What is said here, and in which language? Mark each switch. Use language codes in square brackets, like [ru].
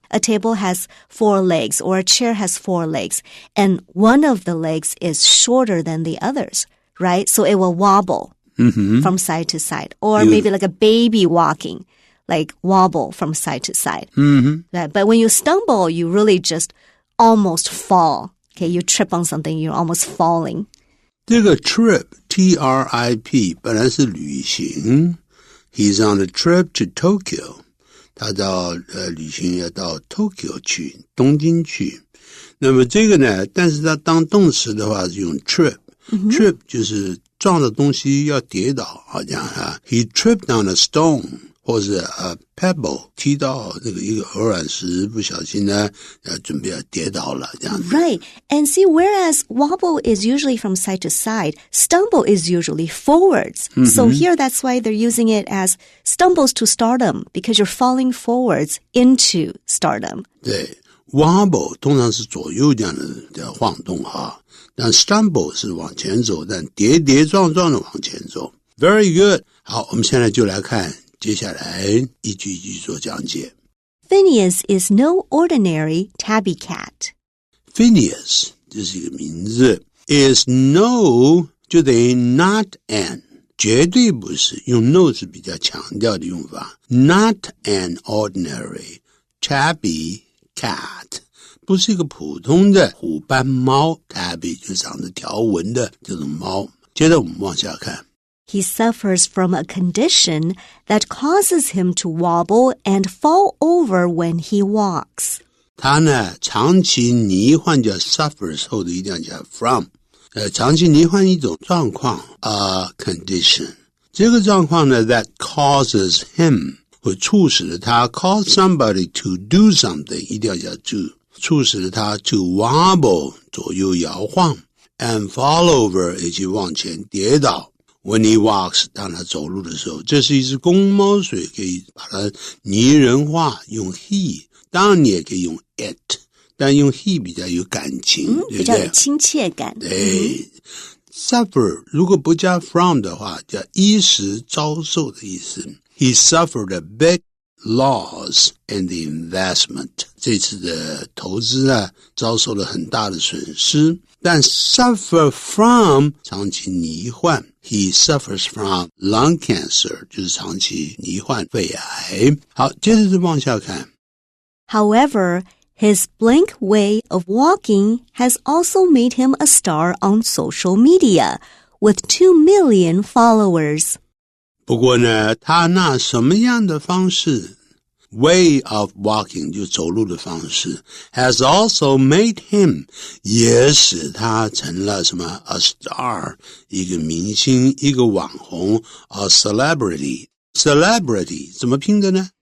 [en] A table has 4 legs or a chair has 4 legs and one of the legs is shorter than the others, right? So it will wobble from side to side. Or maybe like a baby walking, like wobble from side to side. Right? But when you stumble, you really just almost fall. Okay, you trip on something, you're almost falling. [zh] 这个 trip, T-R-I-P, 本来是旅行。 [en] He's on a trip to Tokyo. [zh] 他到旅行要到 Tokyo 去，东京去。那么这个呢，但是他当动词的话是用 trip。Trip 就是撞的东西要跌倒，好像啊。 [en] He tripped on a stone. [zh] 或是pebble 踢到那个一个鹅卵石，不小心呢，准备要跌倒了这样子。 [en] Right. And see, whereas wobble is usually from side to side, stumble is usually forwards. So here that's why they're using it as stumbles to stardom, because you're falling forwards into stardom. [zh] 对 ，wobble 通常是左右这样的晃动哈，但 stumble 是往前走，但跌跌撞撞的往前走。 [en] Very good. [zh] 好，我们现在就来看。接下来一句一句做讲解。 [en] Phineas is no ordinary tabby cat. [zh] Phineas 这是一个名字 [en] is no [zh] 就等于 [en] not an [zh] 绝对不是，用 no 是比较强调的用法。 [en] Not an ordinary tabby cat [zh] 不是一个普通的虎斑猫 tabby 就长着条纹的这种猫。接着我们往下看。 [en] He suffers from a condition that causes him to wobble and fall over when he walks. [zh] 他呢，长期罹患叫 suffers 后头一定要加 from， 长期罹患一种状况 a condition。这个状况呢 [en] that causes him [zh] 会促使了他 [en] cause somebody to do something [zh] 一定要加 to， 促使了他 [en] to wobble [zh] 左右摇晃 [en] and fall over [zh] 以及往前跌倒。 [en] When he walks, [zh] 当他走路的时候，这是一只公猫，所以可以把它拟人化，用 he。当然你也可以用 it， 但用 he 比较有感情，对不对？比较有亲切感。对。 Suffer 如果不加 from 的话，叫衣食遭受的意思。 [en] He suffered a big loss in the investment. [zh] 这次的投资啊，遭受了很大的损失。但 suffer from 长期罹患 [en] He suffers from lung cancer [zh] 就是长期罹患肺癌。好，接着就往下看。 [en] However, his blank way of walking has also made him a star on social media, with 2 million followers. [zh] 不过呢，他那什么样的方式 [en] way of walking [zh] 就走路的方式 [en] has also made him [zh] 也使他成了什么 [en] a star [zh] 一个明星一个网红 [en] a celebrity [zh] 怎么拼的呢